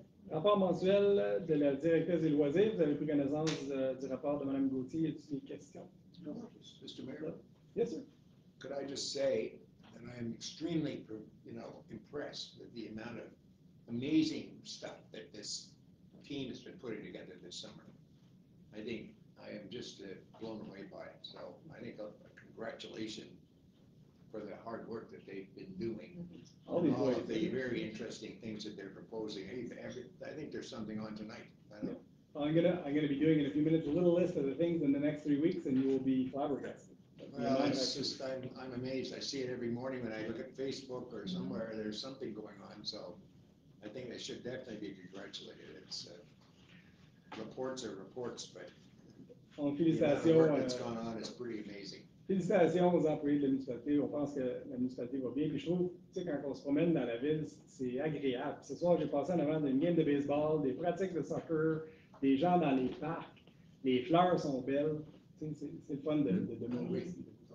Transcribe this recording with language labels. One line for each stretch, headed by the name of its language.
French: Rapport mensuel de la directrice des loisirs. Vous avez pris connaissance du rapport de Mme Gauthier. Y a-t-il des questions?
English: Mr. Mayor, Yes, sir. could I just say that I am extremely, impressed with the amount of amazing stuff that this team has been putting together this summer. I think I am just blown away by it. So I think a congratulations for the hard work that they've been doing. All Of the very interesting things that they're proposing. I think there's something on tonight. I don't I'm gonna be doing in a few minutes a little list of the things in the next 3 weeks, and you will be flabbergasted. Well, it's just, I'm amazed. I see it every morning when I look at Facebook or somewhere, there's something going on, so I think they should definitely be congratulated. It's, reports are reports, but
French: Donc,
English: the amount of
French: félicitations,
English: work that's gone on is pretty amazing.
French: félicitations aux employés de la municipalité. On pense que la municipalité va bien. Puis je trouve, tu sais, quand on se promène dans la ville, c'est agréable. Ce soir, j'ai passé en avant d'une game de baseball, des pratiques de soccer, des gens dans les parcs. Les fleurs sont belles. Tu sais, c'est le fun de monter ici.